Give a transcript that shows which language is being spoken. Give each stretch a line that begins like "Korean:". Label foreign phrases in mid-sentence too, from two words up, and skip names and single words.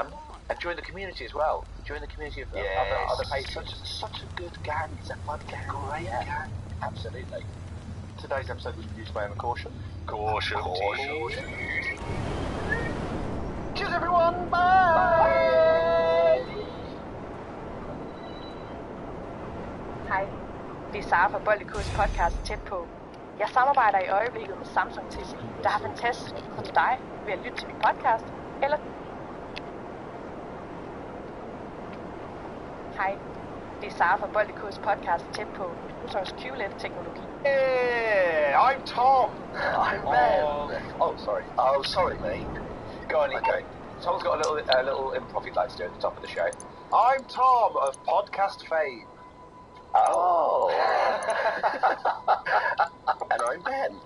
English: And join the community as well. Join the community of other patrons. Such a good gang. It's a fun gang. Great gang. Absolutely. Today's episode was produced by en4cer666. Caution. Cheers, everyone. Bye.
Danish: Hej, det er Sara fra Bollikos podcast Tæt på. Jeg samarbejder i øjeblikket med Samsung Tissy, der har fantastisk info til dig ved at lytte til min podcast, eller... Hej, det er Sara fra Bollikos podcast Tæt på, Samsungs QLED-teknologi.
English: Hey, I'm Tom. I'm Ben. Oh, sorry. Oh, sorry, mate. Go on, okay. Tom's got a little improv he'd like to do at the top of the show. I'm Tom of Podcast Fame. Oh. And I'm Ben.